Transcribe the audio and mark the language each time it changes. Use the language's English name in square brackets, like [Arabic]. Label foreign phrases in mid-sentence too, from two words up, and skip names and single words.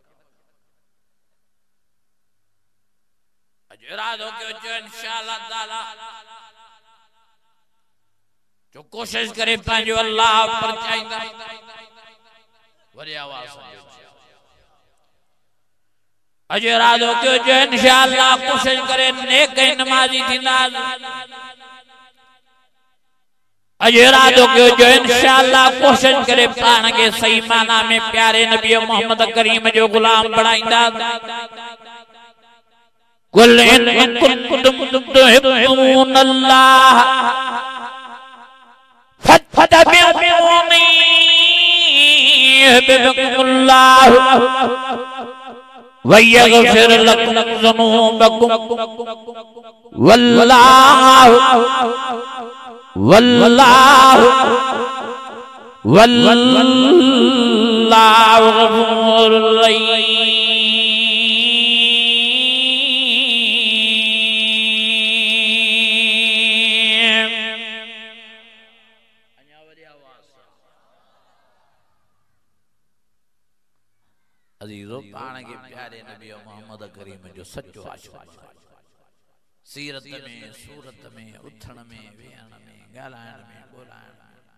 [Sindhi] अॼु इरादो कयो जो [Arabic] إن شاء الله تعالى [Sindhi] जो कोशिश करे पंहिंजो अल्लाह पर चाहींदा वरी आवाज़ अॼु इरादो कयो जो इंशाअल्लाह कोशिश करे नेक नमाज़ी थींदा। अॼु इरादो कयो जो इंशाअल्लाह कोशिश करे पाण खे सही माना में प्यारे नबी मोहम्मद करीम जो गुलाम बणाईंदा। [Arabic] قل إن كنتم تحبون الله فاتبعوني يحببكم الله ويغفر لكم ذنوبكم والله غفور رحيم. [Sindhi] अजीजो पाण के प्यारे नबी मोहम्मद करीम जो सच्चो आशिक़ सीरत में सूरत में उथण में वेहण में ॻाल्हाइण में ॿोलाइण में